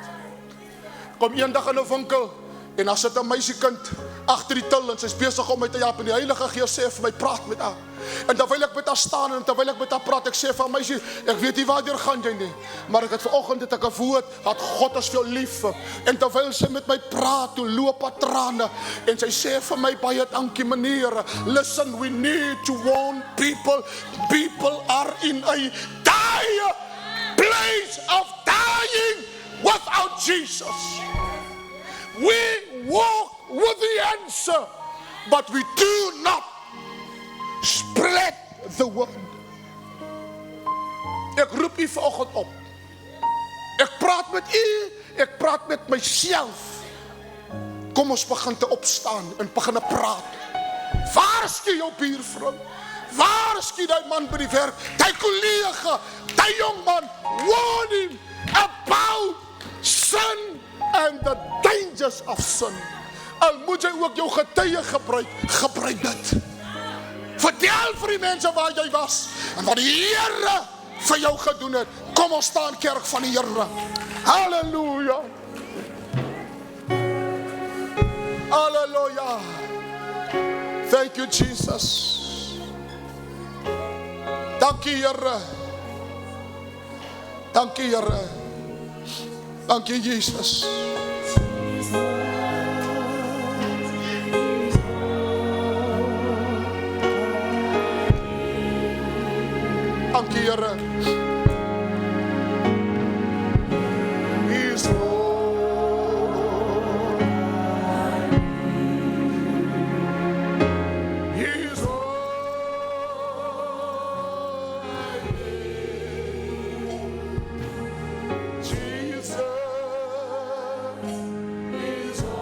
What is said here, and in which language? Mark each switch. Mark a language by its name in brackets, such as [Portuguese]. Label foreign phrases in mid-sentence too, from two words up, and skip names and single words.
[Afrikaans] Kom eendag in 'n winkel, en dan sit 'n meisiekind agter die til, en sy's besig om my te help, en die Heilige Gees sê vir my, praat met haar. En terwyl ek met haar staan, en terwyl ek met haar praat, ek sê vir haar, meisie, ek weet nie waartoe gaan jy nie, maar ek het vanoggend het ek 'n woord, dat God is vir jou lief. En terwyl sy met my praat, toe loop haar trane, en sy sê vir my, baie dankie meneer, [English] listen, we need to warn people, people are in a dire place of dying without Jesus. We walk with the answer, but we do not spread the word. [Afrikaans] Ek roep u vanoggend op. Ek praat met u, ek praat met myself. Kom ons begin te opstaan en begin te praat. Waarsku jou buurvrou. Waarsku die man by die werk, die kollega, die jong man. Warn him about sin and the dangers of sin. Al moet jy ook jou getuie gebruik dit. Vertel vir die mense waar jy was en wat die Here vir jou gedoen het. Kom ons staan kerk van die Here. Halleluja. Halleluja. [English] Thank you Jesus. [Afrikaans] Dankie Here. Dankie Here. Dankie Jesus. Dankie Here. [English] He's Lord. He's Lord. Jesus is